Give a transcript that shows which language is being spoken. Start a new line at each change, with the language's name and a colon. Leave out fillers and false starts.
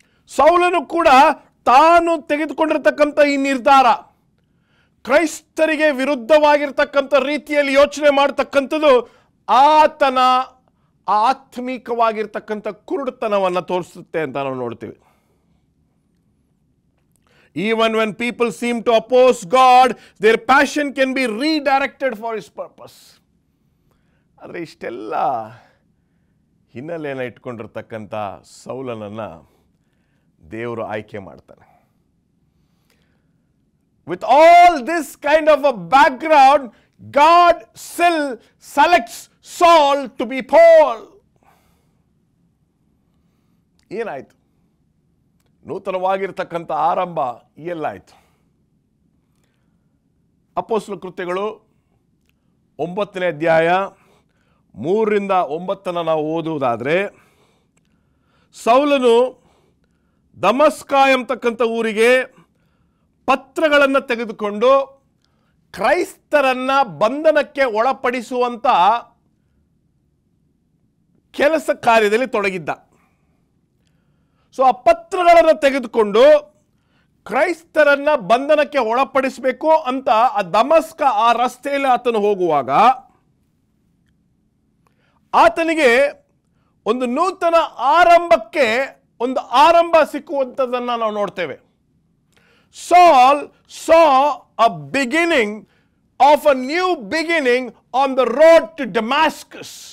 Kannada: ಸೌಲನು ಕೂಡ ತಾನು ತೆಗೆದುಕೊಂಡಿರ್ತಕ್ಕಂಥ ಈ ನಿರ್ಧಾರ, ಕ್ರೈಸ್ತರಿಗೆ ವಿರುದ್ಧವಾಗಿರ್ತಕ್ಕಂಥ ರೀತಿಯಲ್ಲಿ ಯೋಚನೆ ಮಾಡ್ತಕ್ಕಂಥದ್ದು ಆತನ ಆತ್ಮಿಕವಾಗಿರ್ತಕ್ಕಂಥ ಕುರುಡುತನವನ್ನು ತೋರಿಸುತ್ತೆ ಅಂತ ನಾವು ನೋಡ್ತೀವಿ.
English: Even when people seem to oppose God, their passion can be redirected for His purpose.
Kannada: ಆದರೆ ಇಷ್ಟೆಲ್ಲ ಹಿನ್ನೆಲೆಯನ್ನು ಇಟ್ಕೊಂಡಿರ್ತಕ್ಕಂಥ ಸೌಲನನ್ನು ದೇವರು ಆಯ್ಕೆ ಮಾಡ್ತಾನೆ.
English: With all this kind of a background, God still selects Saul to be Paul.
Kannada: ಏನಾಯ್ತು? ನೂತನವಾಗಿರ್ತಕ್ಕಂಥ ಆರಂಭ ಎಲ್ಲಾಯಿತು? ಅಪೊಸ್ತಲ ಕೃತ್ಯಗಳು 9ನೇ ಅಧ್ಯಾಯ 3ರಿಂದ 9 ನಾವು ಓದುವುದಾದರೆ, ಸೌಲನು ದಮಸ್ಕ ಎಂಬತಕ್ಕಂಥ ಊರಿಗೆ ಪತ್ರಗಳನ್ನು ತೆಗೆದುಕೊಂಡು ಕ್ರೈಸ್ತರನ್ನ ಬಂಧನಕ್ಕೆ ಒಳಪಡಿಸುವಂಥ ಕೆಲಸ ಕಾರ್ಯದಲ್ಲಿ ತೊಡಗಿದ್ದ. ಸೊ ಆ ಪತ್ರಗಳನ್ನು ತೆಗೆದುಕೊಂಡು ಕ್ರೈಸ್ತರನ್ನ ಬಂಧನಕ್ಕೆ ಒಳಪಡಿಸಬೇಕು ಅಂತ ಆ ದಮಸ್ಕ ಆ ರಸ್ತೆಯಲ್ಲಿ ಆತನು ಹೋಗುವಾಗ ಆತನಿಗೆ ಒಂದು ನೂತನ ಆರಂಭಕ್ಕೆ ಒಂದು ಆರಂಭ ಸಿಕ್ಕುವಂಥದ್ದನ್ನು ನಾವು ನೋಡ್ತೇವೆ.
English: Saul saw a beginning of a new beginning on the road to Damascus.